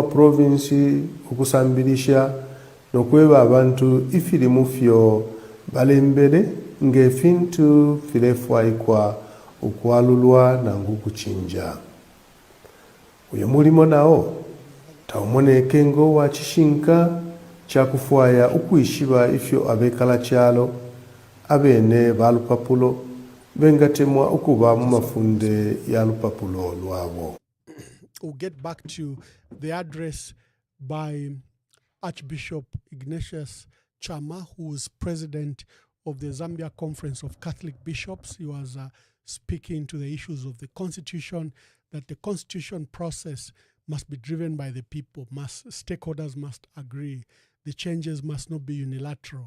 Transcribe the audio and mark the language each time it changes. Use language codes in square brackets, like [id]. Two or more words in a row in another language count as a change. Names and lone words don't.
[bem] maprovinsi okusambirisha n'okweba abantu ifirimu fyo balembere ng'efintu filefwaikwa okwalulwa nangu kuchinja uyo mulimo nawo tawumoneke wa kishinka kyakufwaya ukwishiba ifyo abekala kyalo abene balupapulo bengatemwa okuba mu mafunde ya lupapulo lwabo. [en] We'll get back to the address by Archbishop Ignatius Chama, who is president of the Zambia Conference of Catholic Bishops. He was speaking to the issues of the constitution, that the constitution process must be driven by the people, stakeholders must agree, the changes must not be unilateral.